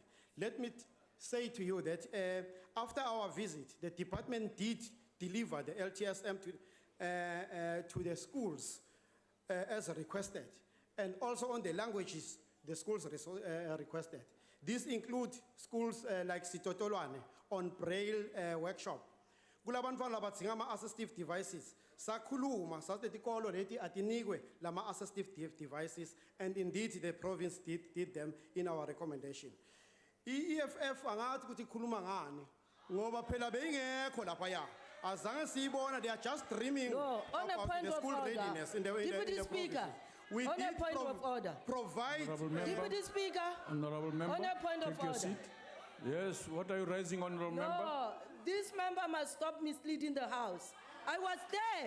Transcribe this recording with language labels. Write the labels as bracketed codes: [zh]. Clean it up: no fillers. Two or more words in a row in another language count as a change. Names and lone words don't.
[en] Let me say to you that after our visit, the department did deliver the LTSM to the schools as requested, and also on the languages the schools requested. These include schools like Sitotolwane on Braille workshop. [ss] Kulabantwana labadzinga ama- [en] assistive devices. [ss] Sakhuluma sathi tikolo leti atinikwe lama [en] assistive devices, and indeed the province did them in our recommendation. [ss] EFF angathi ukuthi khuluma ngani. Ngoba phela beyingekho laphaya. Azange siyibona, [en] they are just dreaming No, on a about point the of school order. readiness in the Deputy Speaker, provinces. We on a did point of order. provide. Honorable member. Deputy Speaker, Honorable member, on a point of take your order. seat. Yes, what are you raising, honorable member? No, this member must stop misleading the House. I was there.